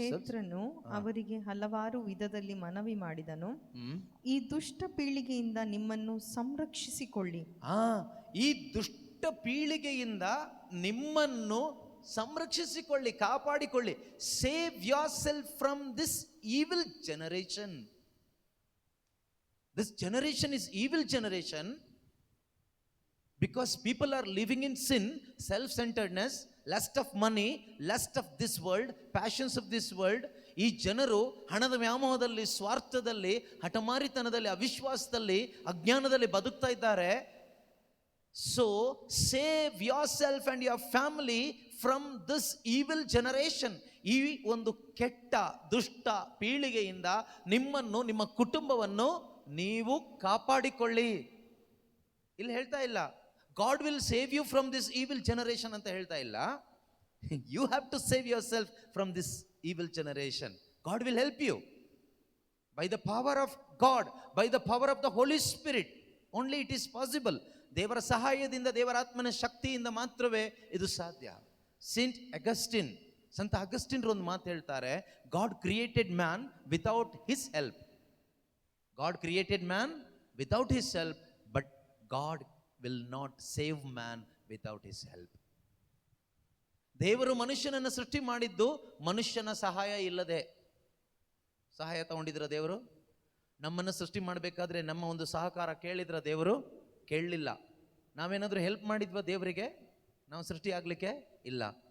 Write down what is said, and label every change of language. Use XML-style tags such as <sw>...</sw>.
<kn>ಪೇತ್ರನು ಅವರಿಗೆ ಹಲವಾರು ವಿಧದಲ್ಲಿ ಮನವಿ ಮಾಡಿದನು, ಈ ದುಷ್ಟ ಪೀಳಿಗೆಯಿಂದ ನಿಮ್ಮನ್ನು ಸಂರಕ್ಷಿಸಿಕೊಳ್ಳಿ. ಈ ದುಷ್ಟ ಪೀಳಿಗೆಯಿಂದ ನಿಮ್ಮನ್ನು ಸಂರಕ್ಷಿಸಿಕೊಳ್ಳಿ, ಕಾಪಾಡಿಕೊಳ್ಳಿ.</kn> <en>Save yourself from this evil generation. This generation is evil generation because people are living in sin, self-centeredness, lust of money, lust of this world, passions of this world.</en> <kn>ಈ ಜನರು ಹಣದ ವ್ಯಾಮೋಹದಲ್ಲಿ, ಸ್ವಾರ್ಥದಲ್ಲಿ, ಹಠಮಾರಿತನದಲ್ಲಿ, ಅವಿಶ್ವಾಸದಲ್ಲಿ, ಅಜ್ಞಾನದಲ್ಲಿ ಬದುಕ್ತಾ ಇದ್ದಾರೆ.</kn> <en>So save yourself and your family from this evil generation.</en> <kn>ಈ ಒಂದು ಕೆಟ್ಟ ದುಷ್ಟ ಪೀಳಿಗೆಯಿಂದ ನಿಮ್ಮನ್ನು, ನಿಮ್ಮ ಕುಟುಂಬವನ್ನು ನೀವು ಕಾಪಾಡಿಕೊಳ್ಳಿ. ಇಲ್ಲಿ ಹೇಳ್ತಾ ಇಲ್ಲ</kn> <en>God will save you from this evil generation</en> <kn>ಅಂತ ಹೇಳ್ತಾ ಇಲ್ಲ.</kn> <en>You have to save yourself from this evil generation. God will help you by the power of God, by the power of the Holy Spirit. Only it is possible.</en> <kn>ದೇವರ ಸಹಾಯದಿಂದ, ದೇವರ ಆತ್ಮನ ಶಕ್ತಿಯಿಂದ ಮಾತ್ರವೇ ಇದು ಸಾಧ್ಯ. ಸೇಂಟ್ ಅಗಸ್ಟಿನ್, ಸಂತ Augustine ಒಂದು ಮಾತು ಹೇಳ್ತಾರೆ,</kn> <en>God created man without his help. God created man without his help, but God will not save man without his help.</en> <kn>ದೇವರು ಮನುಷ್ಯನನ್ನು ಸೃಷ್ಟಿ ಮಾಡಿದ್ದು ಮನುಷ್ಯನ ಸಹಾಯ ಇಲ್ಲದೆ. ಸಹಾಯ ತಗೊಂಡಿದ್ರ ದೇವರು? ನಮ್ಮನ್ನು ಸೃಷ್ಟಿ ಮಾಡಬೇಕಾದ್ರೆ ನಮ್ಮ ಒಂದು ಸಹಕಾರ ಕೇಳಿದ್ರ ದೇವರು? ಕೇಳಲಿಲ್ಲ. ನಾವೇನಾದರೂ ಹೆಲ್ಪ್ ಮಾಡಿದ್ವಾ ದೇವರಿಗೆ ನಾವು ಸೃಷ್ಟಿ ಆಗಲಿಕ್ಕೆ? ಇಲ್ಲ.</kn>